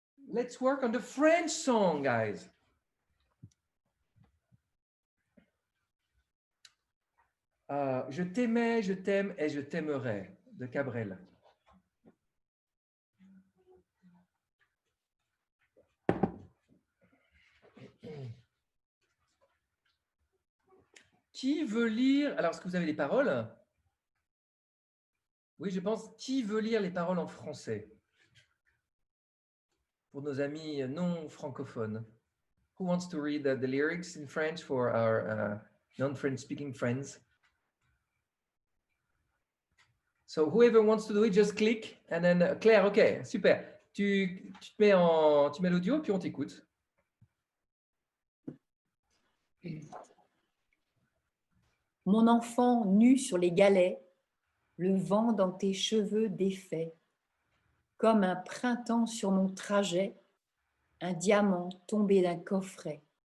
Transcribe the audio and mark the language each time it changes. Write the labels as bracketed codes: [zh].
[en] Let's work on the French song, guys. [fr] Je t'aimais, je t'aime et je t'aimerai de Cabrel. Qui veut lire? Alors, est-ce que vous avez les paroles? Oui, je pense. Qui veut lire les paroles en français? Pour nos amis non francophones. [en] Who wants to read the lyrics in French for our non-French speaking friends? So whoever wants to do it, just click and then Claire, ok, super. [fr] Tu mets l'audio puis on t'écoute. Mon enfant nu sur les galets, le vent dans tes cheveux défaits, comme un printemps sur mon trajet, un diamant tombé d'un coffret.